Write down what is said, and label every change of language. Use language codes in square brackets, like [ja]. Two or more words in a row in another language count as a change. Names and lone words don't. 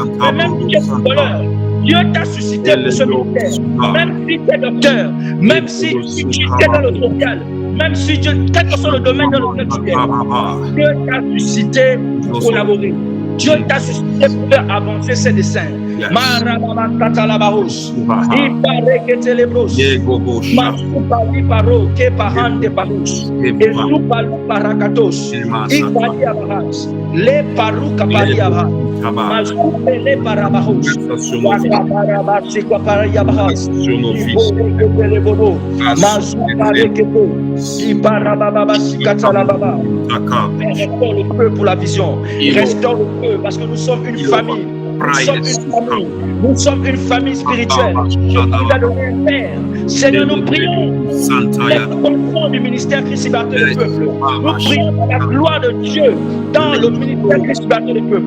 [fr] Mais même si tu es footballeur, Dieu t'a suscité pour ce ministère. Même si tu es docteur, même si tu es dans le social, même si Dieu, quel que soit le domaine dans lequel tu es, Dieu t'a suscité pour collaborer. Dieu t'a suscité pour faire avancer ses desseins. Marababakatalabahos, Ipareketelebros, Masupali Paro, Kepahande Bahos, Esupalu Parakatos, Ikali Abahas, Le Paru Kapali Abahas, Masupele Parabahos, Wakabarabasi Kwaparayabahas, Iboreketelebobo, Masupareketo, Iparababasi Katalababa. Restaure le feu pour la vision. Restaure le feu parce que nous sommes une famille. Nous sommes une famille spirituelle. Dieu nous a donné un Père. Seigneur, nous prions l'expansion du ministère Christ libérateur du peuple. Nous prions pour la gloire de Dieu dans le ministère Christ libérateur du peuple.